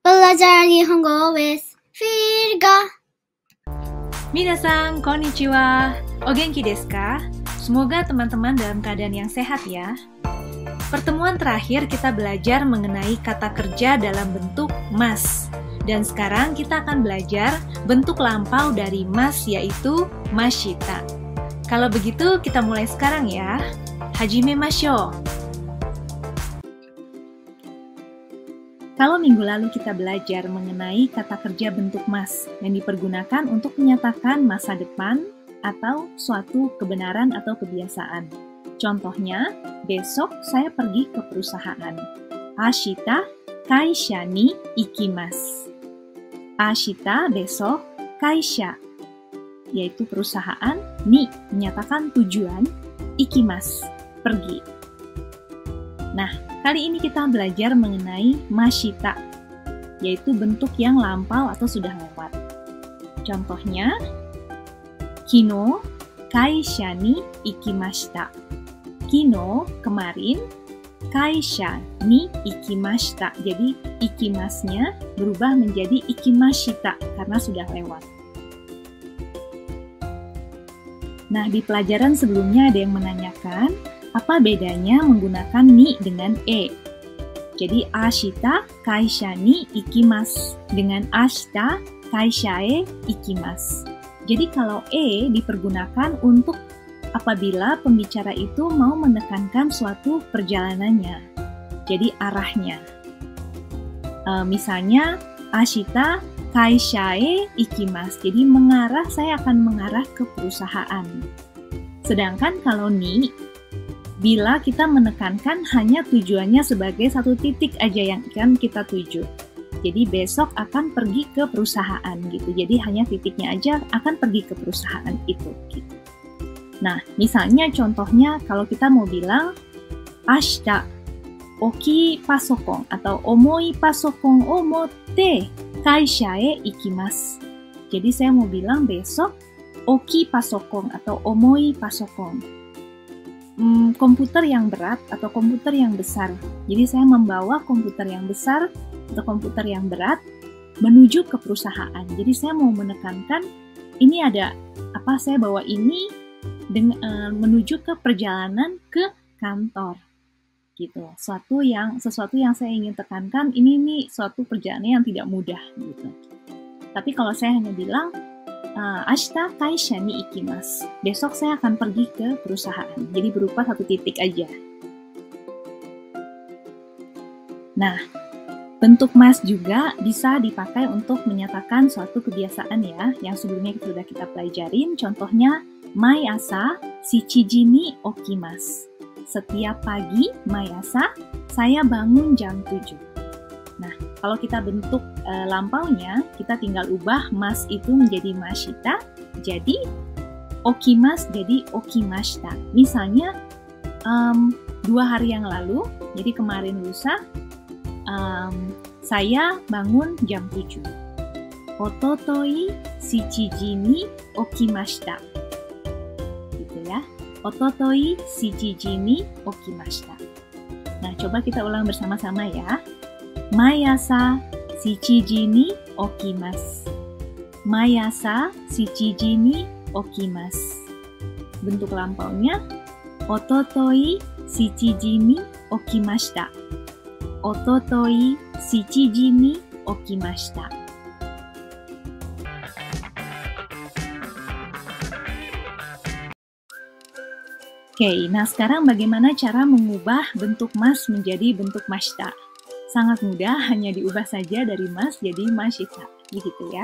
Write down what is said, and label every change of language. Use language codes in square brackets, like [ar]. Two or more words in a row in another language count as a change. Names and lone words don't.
[id] Belajar Nihongo with Virga. [ja] みなさん、こんにちは. お元気ですか? [id] Semoga teman-teman dalam keadaan yang sehat ya. Pertemuan terakhir kita belajar mengenai kata kerja dalam bentuk mas. Dan sekarang kita akan belajar bentuk lampau dari mas, yaitu mashita. Kalau begitu kita mulai sekarang ya. [ja] 始めましょう. [id] Kalau minggu lalu kita belajar mengenai kata kerja bentuk mas yang dipergunakan untuk menyatakan masa depan atau suatu kebenaran atau kebiasaan. Contohnya, besok saya pergi ke perusahaan. [ja] 明日会社に行きます. Ashita, [id] besok, kaisha, yaitu perusahaan, ni, menyatakan tujuan, ikimasu, pergi. Nah, kali ini kita belajar mengenai mashita, yaitu bentuk yang lampau atau sudah lewat. Contohnya, [ja] 昨日会社に行きました. Kino, [id] kemarin, [ja] 会社に行きました. [id] Jadi, ikimasnya berubah menjadi ikimashita karena sudah lewat. Nah, di pelajaran sebelumnya ada yang menanyakan, apa bedanya menggunakan ni dengan e? Jadi, [ja] 明日会社に行きます dengan 明日会社へ行きます. [id] Jadi, kalau e dipergunakan untuk apabila pembicara itu mau menekankan suatu perjalanannya. Jadi, arahnya. Misalnya, [ja] 明日会社へ行きます. [id] Jadi, saya akan mengarah ke perusahaan. Sedangkan kalau ni, bila kita menekankan hanya tujuannya sebagai satu titik aja yang akan kita tuju. Jadi besok akan pergi ke perusahaan gitu. Jadi hanya titiknya aja akan pergi ke perusahaan itu gitu. Nah, misalnya contohnya kalau kita mau bilang [ja] 明日大きいパソコン [id] atau [ja] 重いパソコンを持って会社へ行きます. [id] Jadi saya mau bilang besok [ja] 大きいパソコン [id] atau [ja] 重いパソコン. [id] Komputer yang berat atau komputer yang besar. Jadi saya membawa komputer yang besar atau komputer yang berat menuju ke perusahaan. Jadi saya mau menekankan ini ada apa, saya bawa ini menuju ke perjalanan ke kantor. Gitu. Sesuatu yang saya ingin tekankan ini suatu perjalanan yang tidak mudah gitu. Tapi kalau saya hanya bilang [ja] 明日会社に行きます. [id] Besok saya akan pergi ke perusahaan. Jadi berupa satu titik aja. Nah, bentuk mas juga bisa dipakai untuk menyatakan suatu kebiasaan ya, yang sebelumnya sudah kita pelajarin. Contohnya, [ja] 毎朝七時に起きます. [id] Setiap pagi, [ja] 毎朝, [id] saya bangun jam 7. Nah, kalau kita bentuk lampaunya, kita tinggal ubah mas itu menjadi mashita, jadi okimas jadi okimashita. Misalnya, 2 hari yang lalu, jadi kemarin lusa, saya bangun jam 7. [ja] 一昨日七時に起きました. [id] Gitu ya. [ja] 一昨日七時に起きました. [id] Nah, coba kita ulang bersama-sama ya. [ja] 毎朝七時に起きます. 毎朝七時に起きます. [id] Bentuk lampaunya, [ja] 一昨日七時に起きました. 一昨日七時に起きました. [id] Oke, nah sekarang bagaimana cara mengubah bentuk mas menjadi bentuk mashita? Sangat mudah, hanya diubah saja dari mas jadi mashita, begitu ya.